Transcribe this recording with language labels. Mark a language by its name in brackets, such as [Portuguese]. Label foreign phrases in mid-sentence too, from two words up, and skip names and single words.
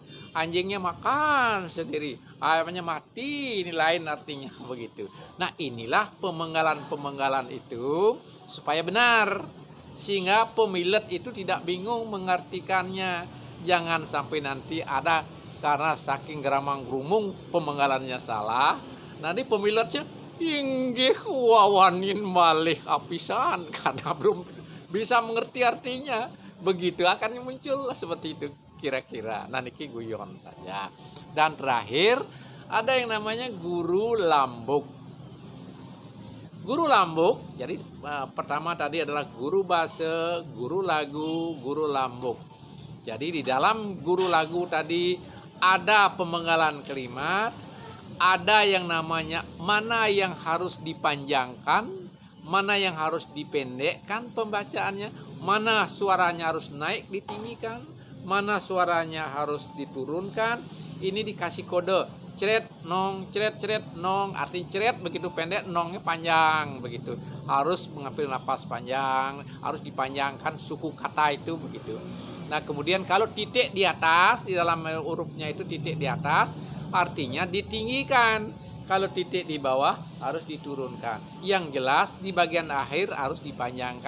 [Indonesian] Anjingnya makan sendiri, ayamnya mati, ini lain artinya, begitu. Nah, inilah pemenggalan-pemenggalan itu supaya benar, sehingga pemilet itu tidak bingung mengartikannya. Jangan sampai nanti ada karena saking geramang gerumung pemenggalannya salah, nanti pemiletnya [Balinese] inggih wawanin malih apisan [Indonesian] karena belum bisa mengerti artinya. Begitu akan muncul seperti itu kira-kira. Nah, [Balinese] niki guyon [Indonesian] saja. Dan terakhir ada yang namanya guru lambuk. Guru lambuk, jadi pertama tadi adalah guru basa, guru lagu, guru lambuk. Jadi di dalam guru lagu tadi ada pemenggalan kalimat, ada yang namanya mana yang harus dipanjangkan, mana yang harus dipendekkan pembacaannya, mana suaranya harus naik ditinggikan, mana suaranya harus diturunkan. Ini dikasih kode ceret nong, ceret nong, arti ceret begitu pendek, nongnya panjang begitu. Harus mengambil napas panjang, harus dipanjangkan suku kata itu begitu. Nah, kemudian kalau titik di atas, di dalam hurufnya itu titik di atas, artinya ditinggikan. Kalau titik di bawah harus diturunkan. Yang jelas di bagian akhir harus dipanjangkan.